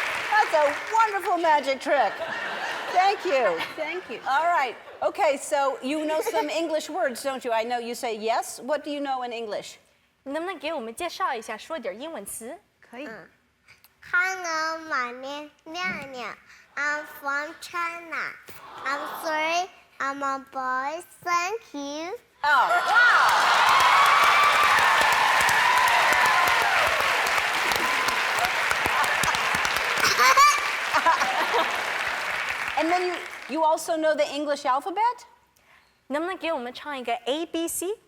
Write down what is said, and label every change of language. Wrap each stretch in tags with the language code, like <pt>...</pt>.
<en>That's a wonderful magic trick. Thank you. Thank you. All right. Okay, so you know some English words, don't you? I know you say yes. What do you know in English?</en> <zh>你能不能给我们介绍一下，说点英文词？可以。</zh> <en>Hello, my name is Liang. I'm from China. I'm sorry, I'm a boy. Thank you. Oh, wow. And then you also know the English alphabet?</en> <zh>能不能给我们唱一个 A B C？</zh>